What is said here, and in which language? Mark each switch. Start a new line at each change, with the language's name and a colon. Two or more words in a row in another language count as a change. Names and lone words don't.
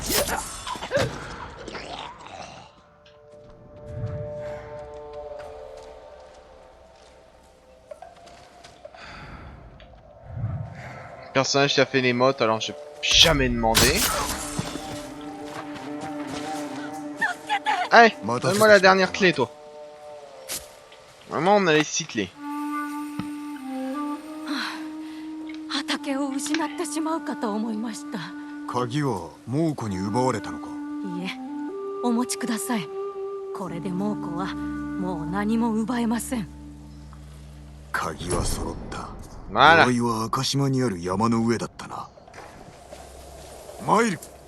French: Personnage qui a fait les mottes, alors j'ai jamais demandé. Allez, donne-moi la dernière clé, toi. Vraiment, on a les 6 clés.
Japanese: 畑を失ってしまうかと思いました。鍵は猛虎に奪われたのか。いえ、お持ちください。これで猛虎はもう何も奪えません。鍵は揃った。 Voilà. 鎧は赤島にある山の上だったな。参る。